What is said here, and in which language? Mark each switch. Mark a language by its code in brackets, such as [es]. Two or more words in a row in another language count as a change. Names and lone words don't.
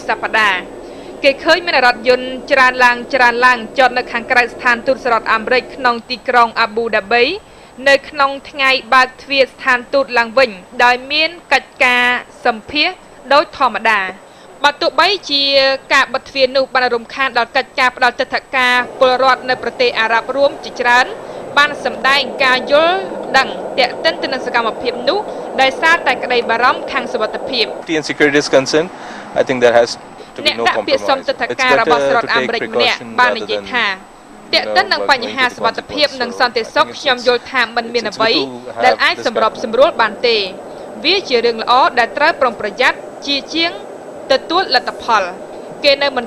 [km] សប្តាហ៍គេឃើញមានរថយន្តច្រើនឡើងចតនៅខាងក្រៅស្ថានទូតសហរដ្ឋអាមេរិកក្នុងទីក្រុងអាប៊ូដាប៊ីនៅក្នុងថ្ងៃបើកទ្វារស្ថានទូតឡើងវិញដោយមានកិច្ចការសម្ភាសដោយធម្មតាបើទោះបីជាការបិទទ្វារនោះបានរំខានដល់កិច្ចការផ្ដល់ទិដ្ឋាការពលរដ្ឋនៅប្រទេសអារ៉ាប់រួមជាច្រើនបានសម្ដែងការយល់ដឹងទាក់ទិនទៅនឹងសកម្មភាពនោះដោយសារតែក្តីបារម្ភខាងសុវត្ថិភាព [en] and security is concerned I think there has to be no compromise [km] ទិដ្ឋាការរបស់សហរដ្ឋអាមេរិកម្នាក់បាននិយាយថាទាក់ទិននឹងបញ្ហាសុវត្ថិភាពនិងសន្តិសុខខ្ញុំយល់ថាមិនមានអ្វីដែលអាចសម្របសម្រួលបានទេវាជារឿងល្អដែលត្រូវប្រុងប្រយ័ត្នជាងទទួលលទ្ធផលគេនៅមិន